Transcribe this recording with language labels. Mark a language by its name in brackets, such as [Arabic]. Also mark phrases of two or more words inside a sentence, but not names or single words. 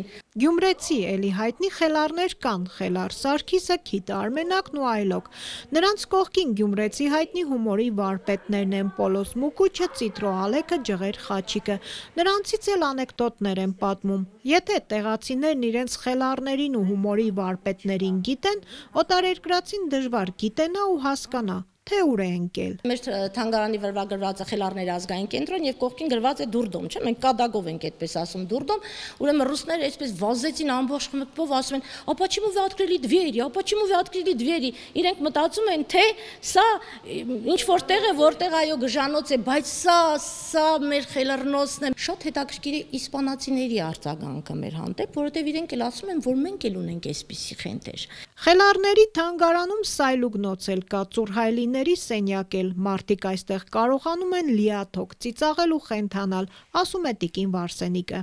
[Armenian] Գյումրեցի էլի հայտնի խելառներ կան՝ Խելառ Սարգիսը, Քիթ Արմենակն ու այլոք։ Նրանց կողքին գյումրեցի հայտնի հումորի վարպետներն են Պոլոս Մուկուչը, Ծիտրո Ալեքը, Ջղեր Խաչիկը։ Նրանցից էլ անեկդոտներ են պատմում։ Եթե տեղացիներն իրենց խելառներին ու հումորի վարպետներին գիտեն, օտարերկրացին դժվար գիտենա ու հասկանա, թե ուր է ընկել։ Մեր թանգարանի վրա գրված է խելառների ազգային կենտրոն եւ կողքին գրված է Դուրդոմ, չէ՞, մենք կադագով ենք այդպես ասում Դուրդոم, ուրեմն ռուսները այսպես վազեցին ամբողջ խմբով, ասում են, [Russian] «А почему вы открыли двери? А почему вы открыли двери?» [Armenian] Իրենք մտածում են, թե սա ինչ որտեղ է, որտեղ այո գժանոց է, բայց սա մեր խելառնոցն է։ Շատ հետաքրքիր է իսպանացիների արձագանքը մեր հանդեպ, որովհետեւ իրենք էլ ասում են, որ մենք էլ ունենք այսպիսի խենթեր։ Խելառների թանգարանում սայլուգնոց էլ կա, ծուրհայլիների սենյակ էլ, մարդիկ այստեղ կարողանում են լիաթոք ծիծաղել ու խենթանալ, ասում է Տիկին Վարսենիկը։